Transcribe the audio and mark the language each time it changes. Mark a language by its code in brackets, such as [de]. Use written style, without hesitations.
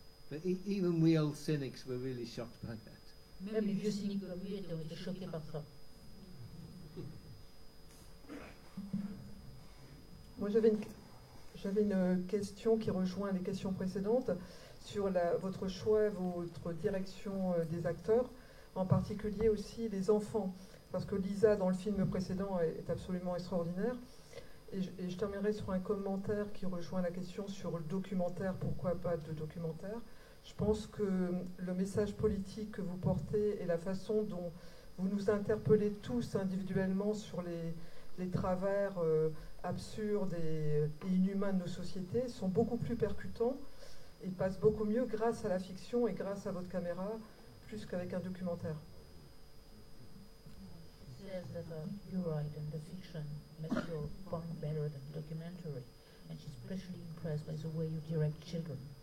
[en] But even we old cynics were really shocked by that. [fr] Même les vieux cyniques comme lui ont été choqués par ça. Moi, j'avais une question qui rejoint les questions précédentes sur votre choix, votre direction des acteurs, en particulier aussi les enfants. Parce que Lisa, dans le film précédent, est absolument extraordinaire. Et je terminerai sur un commentaire qui rejoint la question sur le documentaire, pourquoi pas de documentaire. Je pense que le message politique que vous portez et la façon dont vous nous interpellez tous individuellement sur les travers absurdes et inhumains de nos sociétés sont beaucoup plus percutants et passent beaucoup mieux grâce à la fiction et grâce à votre caméra, plus qu'avec un documentaire. [en] says that you're right, and the fiction makes your point better than documentary, and she's especially impressed by the way you direct children.